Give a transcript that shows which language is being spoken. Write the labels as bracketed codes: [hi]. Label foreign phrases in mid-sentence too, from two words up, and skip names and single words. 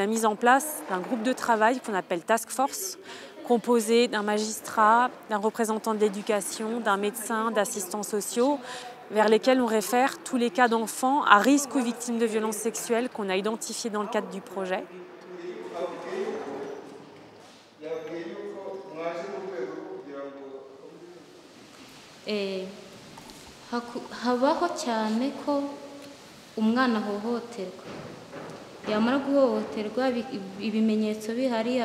[fr] mise en place d'un groupe de travail qu'on appelle Task Force, composé d'un magistrat, d'un représentant de l'éducation, d'un médecin, d'assistants sociaux, vers lesquels on réfère tous les cas d'enfants à risque ou victimes de violences sexuelles qu'on a identifiés dans le cadre du projet. [rw] Habaho cyane ko umwana ahohoterwa, yamara guhohoterwa ibimenyetso bihari